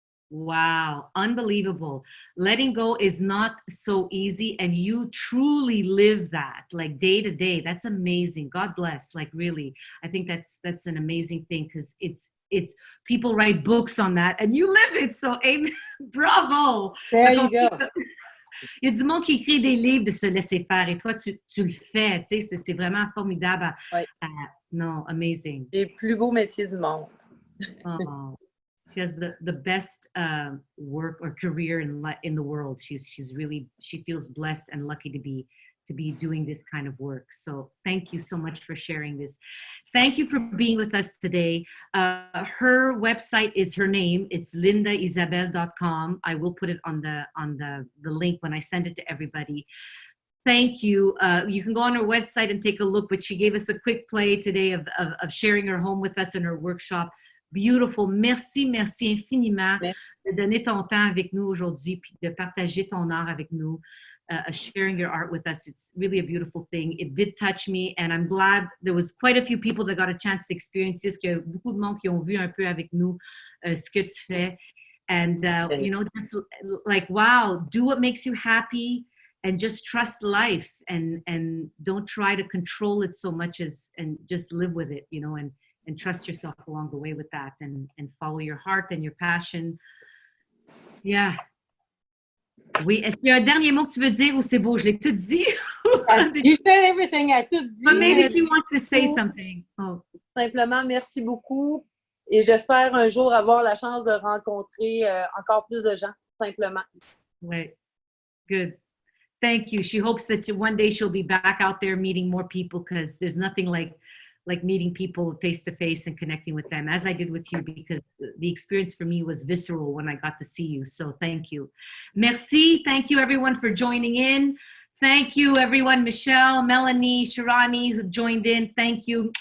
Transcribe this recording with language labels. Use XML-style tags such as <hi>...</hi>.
<en>Wow, unbelievable. Letting go is not so easy, and you truly live that, like day to day. That's amazing. God bless. Like really, I think that's an amazing thing because it's people write books on that, and you live it. So, amen. Bravo. There you go.</en> <fr>Il y a du monde qui écrit des livres de se laisser faire et toi, tu le fais. Tu sais, c'est vraiment formidable. Non, amazing. Les plus beaux métiers du monde.</fr> <en>Oh, she has the best work or career in the world. She feels blessed and lucky to be doing this kind of work. So thank you so much for sharing this. Thank you for being with us today. Her website is her name. It's lindaisabelle.com. I will put it on the link when I send it to everybody. Thank you. You can go on her website and take a look, but she gave us a quick play today of sharing her home with us in her workshop. Beautiful.</en> <fr>Merci infiniment de donner ton temps avec nous aujourd'hui puis de partager ton art avec nous,</fr> <en>sharing your art with us. It's really a beautiful thing. It did touch me and I'm glad there was quite a few people that got a chance to experience this,</en> <fr>qu'il y a beaucoup de monde qui ont vu un peu avec nous ce que tu fais.</fr> <en>And, you know, just like, wow, do what makes you happy and just trust life and don't try to control it so much and just live with it, you know, and trust yourself along the way with that, and follow your heart and your passion. Yeah.</en> <fr>Oui, est-ce qu'il y a un dernier mot que tu veux dire ou c'est beau, je l'ai tout dit?</fr> <en>You said everything,</en> <fr>elle a tout dit.</fr> <en>But maybe she wants to say something. Oh.</en> <fr>Simplement, merci beaucoup. Et j'espère un jour avoir la chance de rencontrer encore plus de gens, simplement.</fr> <en>Right. Good. Thank you. She hopes that one day she'll be back out there meeting more people, because there's nothing like meeting people face to face and connecting with them, as I did with you, because the experience for me was visceral when I got to see you. So thank you. Merci. Thank you everyone for joining in. Thank you everyone, Michelle, Melanie, Shirani, who joined in. Thank you.</en>